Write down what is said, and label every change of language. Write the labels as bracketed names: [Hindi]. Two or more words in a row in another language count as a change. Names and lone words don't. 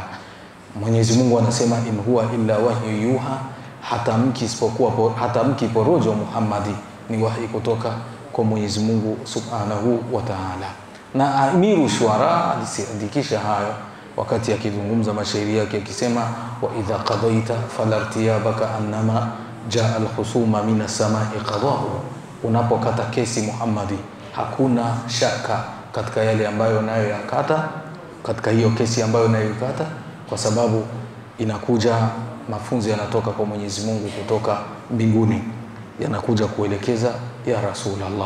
[Swahili] Mwenyezi Mungu anasema [Arabic] إن هو إلا وحي يوحى, [Swahili] hatamki porojo Muhammadi, ni wahi kutoka kwa Mwenyezi Mungu [Arabic] سبحانه وتعالى. [Swahili] Na Amiru Shuara aliandikisha hayo wakati akizungumza mashairi yake akisema, [Arabic] وإذا قضيت فلا ارتياب كأنما جاء الخصوم من السماء قضاء, [Swahili] unapokata kesi Muhammadi, hakuna shaka katika yale ambayo nayo yakata, katika hiyo kesi ambayo nayo yakata, kwa sababu inakuja mafunzo yanatoka kwa Mwenyezi Mungu kutoka mbinguni, yanakuja kuelekeza ya Rasulullah.